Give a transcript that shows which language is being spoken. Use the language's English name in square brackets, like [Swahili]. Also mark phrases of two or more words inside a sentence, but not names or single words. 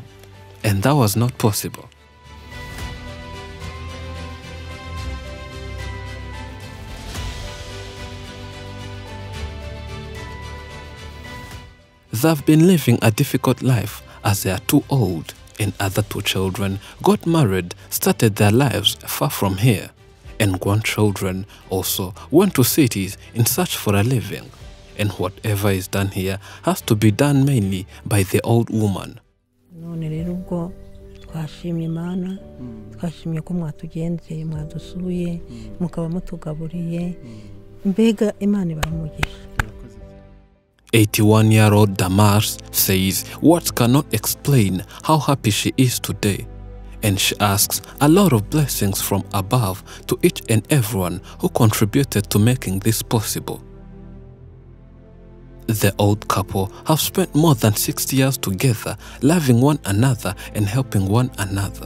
[English] And that was not possible. They've been living a difficult life as they are too old, and other two children got married, started their lives far from here, and grandchildren also went to cities in search for a living, and whatever is done here has to be done mainly by the old woman. [Rundi] none rero ubwo twashimye Imana, twashimye ko mwatugenzeye, mwadusuye, mukaba mutugaburiye, mbega Imana ibamugisha. [English] 81-year-old Damaris says words cannot explain how happy she is today, and she asks a lot of blessings from above to each and everyone who contributed to making this possible. The old couple have spent more than 60 years together, loving one another and helping one another.